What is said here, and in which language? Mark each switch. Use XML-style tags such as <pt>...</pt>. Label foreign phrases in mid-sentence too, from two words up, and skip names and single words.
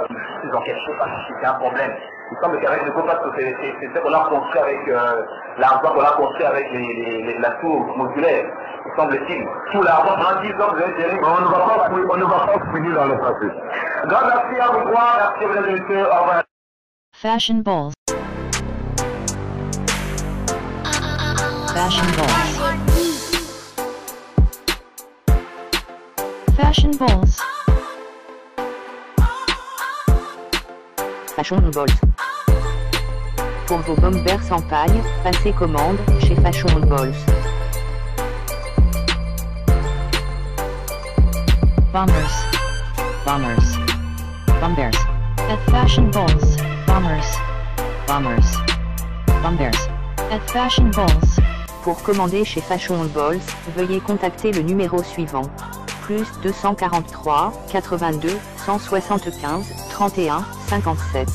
<fr>Ces enquêtes, je ne sais pas si c'est un problème. Il semble qu'avec le compas, c'est ce qu'on a construit avec l'argent qu'on a construit avec la tour modulaire. Il semble-t-il. Tout l'argent, pendant 10 ans, vous avez géré. On ne va pas finir dans le passé. Grand merci à vous trois. Merci à vous, messieurs. Au revoir. Fashion balls. Fashion balls. Fashion balls. Fashion balls. Pour vos bombers sans paille, passez commande chez Fashion balls. Bombers. Bombers. Bombers. At Fashion balls. Bombers. Bombers. Bombers. At Fashion balls. Pour commander chez Fashion balls, veuillez contacter le numéro suivant. Plus 243 82 175 31 57.</fr>